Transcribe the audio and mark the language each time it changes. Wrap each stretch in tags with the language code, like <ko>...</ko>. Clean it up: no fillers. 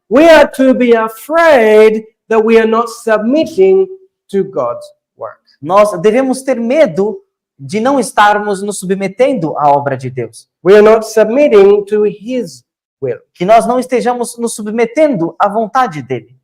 <en>We are to be afraid that we are not submitting to God's work.</en> <pt>Nós devemos ter medo de não estarmos nos submetendo à obra de Deus.</pt> <en>We are not submitting to His will.</en> <pt>Que nós não estejamos nos submetendo à vontade dele.</pt>